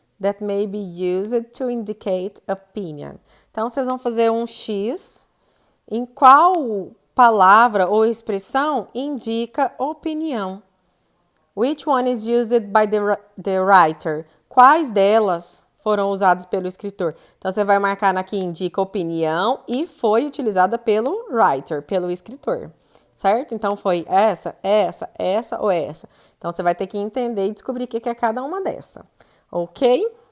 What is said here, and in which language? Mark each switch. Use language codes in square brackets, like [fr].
[en] that may be used to indicate opinion. [pt] Então, vocês vão fazer um X em qual palavra ou expressão indica opinião. [en] Which one is used by the writer? [pt] Quais delas foram usadas pelo escritor? Então, você vai marcar na que indica opinião e foi utilizada pelo writer, pelo escritor. Certo? Então, foi essa ou essa. Então, você vai ter que entender e descobrir o que é cada uma dessa. Ok?